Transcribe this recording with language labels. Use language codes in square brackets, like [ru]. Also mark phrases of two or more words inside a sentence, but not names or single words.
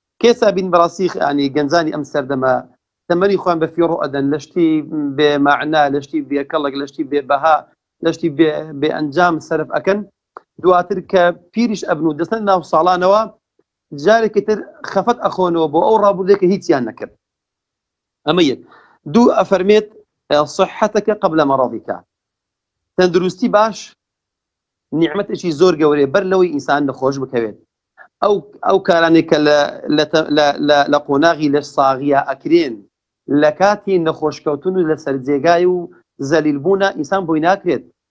[ckb] کێسا بین بەڕاستی خ-، ینی گەنجانی ئەم سەردەمە تەمەنی خۆیان بە فیڕۆ ئەدەن، لە شتی بێ مەعنا، لە شتی بێ کەڵک، لە شتی بێ بەها، لە شتی بێ، بێ ئەنجام سەرف ئەکەن، دواتر کە پیریش ئەبن و دەستن ناو ساڵانەوە، جارێکی تر خەفەت ئەخۆنەوە بۆ ئەو ڕابردەی کە هیچیان نەکرد. ئەمە یەک. دوو، ئەفەرمێت، ئە، [ar] «صحتك قبل مرضك.» [ckb] تەندروستی باش نیعمەتێکی زۆر گەورەیە، بەر لەوەی ئینسان نەخۆش بکەوێت. ئەو، ئەو کارانێک کە لە، لە تە-، لە، لە، لە قۆناغی لە ساغیە ئەکرێن، لە کاتی نەخۆشکەوتن و لە سەرجێگای و زەلیلبوونە ئینسان بۆی ناکرێت.